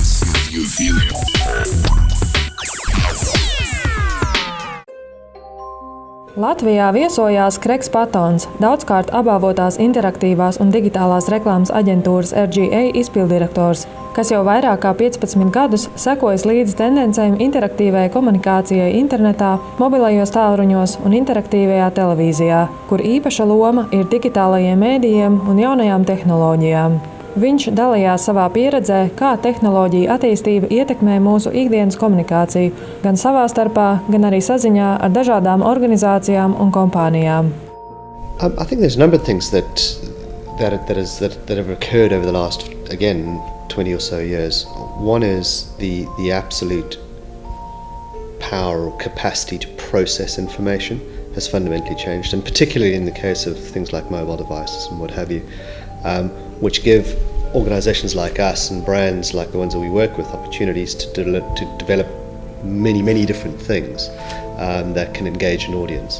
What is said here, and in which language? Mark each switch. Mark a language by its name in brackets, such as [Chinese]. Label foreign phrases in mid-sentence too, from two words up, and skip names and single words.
[Latvian] Latvijā viesojās Kregs Patons, daudzkārt apbalvotās interaktīvās un digitālās reklāmas aģentūras Rīgā izpilddirektors, kas jau vairāk kā 15 gadus sekojas līdzi tendencēm interaktīvai komunikācijai internetā, mobilajos tālruņos un interaktīvajā televīzijā, kur īpaša loma ir digitālajiem mēdījiem un jaunajām tehnoloģijām. Viņš dalījās savā pieredzē, kā tehnoloģija attīstība ietekmē mūsu ikdienas komunikāciju, gan savā starpā, gan arī saziņā ar dažādām organizācijām un kompānijām. [English] I think there's a number of things that have occurred over the last, again, 20 or so years. One is the absolute power or capacity to process information has fundamentally changed, and particularly in the case of things like mobile devices and what have you, which give organizations like us and brands like the ones that we work with opportunities to develop many different things that can engage an audience.